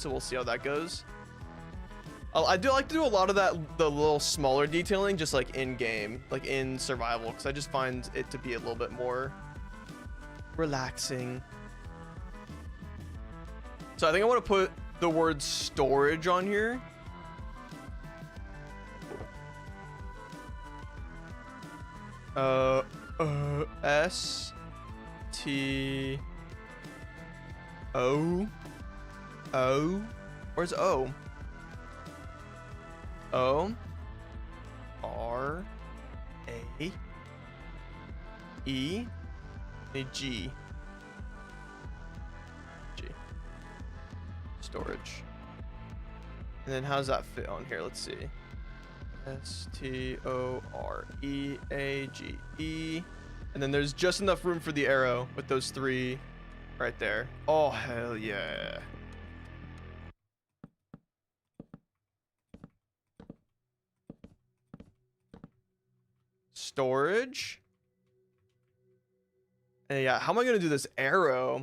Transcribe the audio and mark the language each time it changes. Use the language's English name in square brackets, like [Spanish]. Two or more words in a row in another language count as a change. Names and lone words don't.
[English] So we'll see how that goes. I do like to do a lot of that, the little smaller detailing, just like in game, like in survival, because I just find it to be a little bit more relaxing. So I think I want to put the word storage on here. S T O O. Where's O? O R A E A G G. Storage. And then how does that fit on here? Let's see. S-T-O-R-E-A-G-E. And then there's just enough room for the arrow with those three right there. Oh, hell yeah. Storage. And yeah, how am I going to do this arrow?